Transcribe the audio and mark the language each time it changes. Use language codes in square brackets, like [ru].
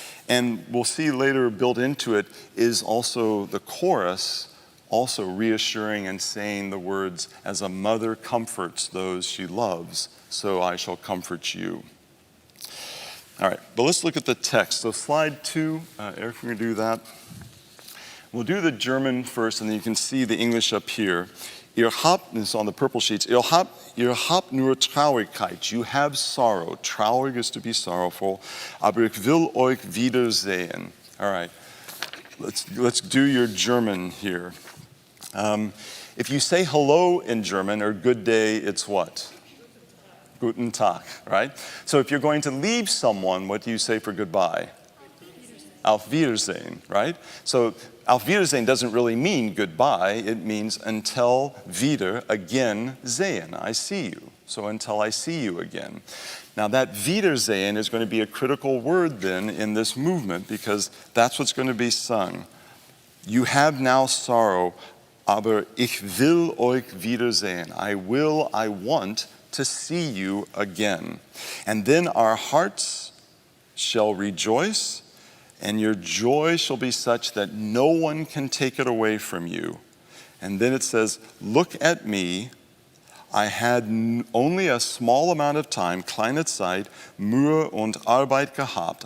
[en] And we'll see later built into it is also the chorus, also reassuring and saying the words, as a mother comforts those she loves, so I shall comfort you. All right, but let's look at the text. So slide 2, Eric, we're going to do that. We'll do the German first, and then you can see the English up here. Ihr habt, this is on the purple sheets, [de] ihr habt nur Traurigkeit. [en] You have sorrow. Traurig is to be sorrowful. [de] Aber ich will euch wiedersehen. [en] All right, let's do your German here. If you say hello in German, or good day, it's what? Guten Tag, right? So if you're going to leave someone, what do you say for goodbye? Auf Wiedersehen, right? So Auf Wiedersehen doesn't really mean goodbye. It means until wieder, again, sehen, I see you. So until I see you again. Now that Wiedersehen is going to be a critical word then in this movement, because that's what's going to be sung. You have now sorrow, [de] aber ich will euch wiedersehen. [en] I want to see you again. And then our hearts shall rejoice, and your joy shall be such that no one can take it away from you. And then it says, look at me, I had only a small amount of time, [de] kleine Zeit, Mühe und Arbeit gehabt.